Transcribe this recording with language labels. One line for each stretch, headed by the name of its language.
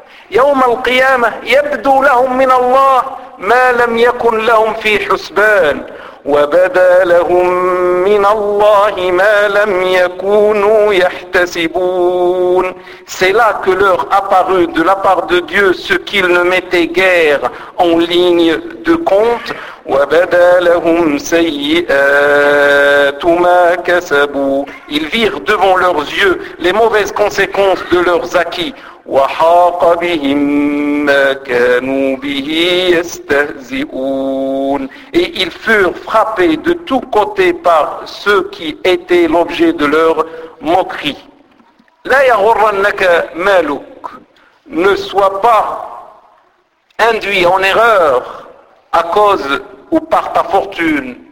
Arabic: يوم القيامة يبدو لهم من الله ما لم يكن لهم في حسبان وبدا لهم من الله ما لم يكونوا يحتسبون.
French: C'est là que leur apparut de la part de Dieu ce qu'ils ne mettaient guère en ligne de compte.
Arabic: وبدا لهم سيئات ما كسبوا.
French: Ils virent devant leurs yeux les mauvaises conséquences de leurs acquis.
Arabic: وحاق بهم ما كانوا به يستهزئون.
French: Et ils furent frappés de tous côtés par ceux qui étaient l'objet de leur moquerie.
Arabic: لا يغرنك مالك.
French: Ne sois pas induit en erreur à cause ou par ta fortune.